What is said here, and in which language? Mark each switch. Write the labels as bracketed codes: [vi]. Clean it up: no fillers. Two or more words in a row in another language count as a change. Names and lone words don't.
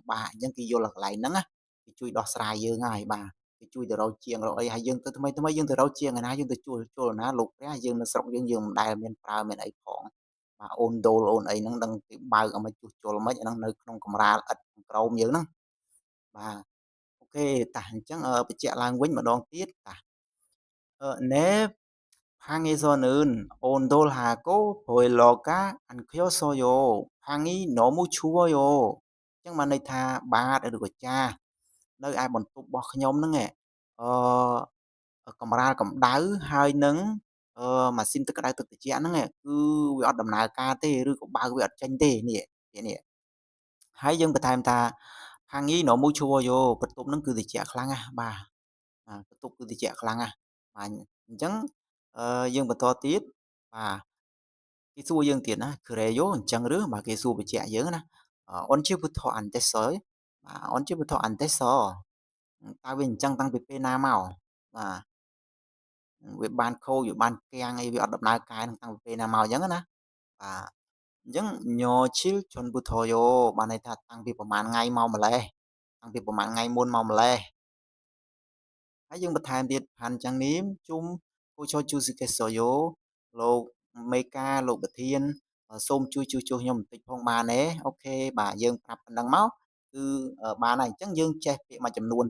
[km] បាកអញ្ចឹងគេយល់តែកន្លែងហ្នឹងណាគេជួយដោះស្រាយយើងហើយបាទគេជួយទៅរកជាងរកអីហើយយើងទៅថ្មីៗយើងទៅរកជាងឯណាយើងទៅជួលជួលណាលោកព្រះយើងនៅស្រុកយើងមិនដែលមានប្រើមានអីផងបាទអូនដូលអូនអីហ្នឹងដឹងគេបើកឲ្យមិនជួសជុលមិនអាហ្នឹងនៅក្នុងកម្រាលឥដ្ឋខាងក្រោមយើងហ្នឹងបាទអូខេតាអញ្ចឹងបញ្ជាក់ឡើងវិញម្ដងទៀតតា [ko] "네 방에서는 온돌하고 보일러가 안 켜져요. 방이 너무 추워요." [km] អញ្ចឹងបានន័យថាបាទឬក៏ចាសនៅឯបន្ទប់របស់ខ្ញុំហ្នឹងអកម្រាលកម្ដៅហើយនឹងម៉ាស៊ីនទឹកក្តៅទឹកត្រជាក់ហ្នឹងគឺវាអត់ដំណើរការទេឬក៏បើកវាអត់ចេញទេនេះពាក្យនេះហើយយើងបន្ថែមថា [ko] "방이 너무 추워요" [km] បន្ទប់ហ្នឹងគឺត្រជាក់ខ្លាំងណាស់បាទបន្ទប់គឺត្រជាក់ខ្លាំងណាស់បាទអញ្ចឹងយើងបន្តទៀតបាទគេសួរយើងទៀតណា [ko] "그래요?" [km] អញ្ចឹងឬបាទគេសួរបញ្ជាក់យើងណា [ko] "언제부터 안 됐어요?" [km] បាទ [ko] "언제부터 안 됐어?" [km] តើវាអញ្ចឹងតាំងពីពេលណាមកបាទវាបានខូចវាបានគាំងអីវាអត់ដំណើរការនឹងតាំងពីពេលណាមកអញ្ចឹងណាបាទអញ្ចឹង [ko] "며칠 전부터요" [km] បានន័យថាតាំងពីប្រហែលថ្ងៃមកម្លេះតាំងពីប្រហែលថ្ងៃមុនមកម្លេះហើយយើងបន្ថែមទៀត "Hanjangnim [ko] 좀 고쳐 주시겠어요" [km] លោកមេការលោកប្រធានសូមជួយជួសជុលខ្ញុំបន្តិចផងបានទេអូខេបាទយើងប្រាប់ប៉ុណ្ណឹងមកគឺបានហើយអញ្ចឹងយើងចេះពាក្យមួយចំនួន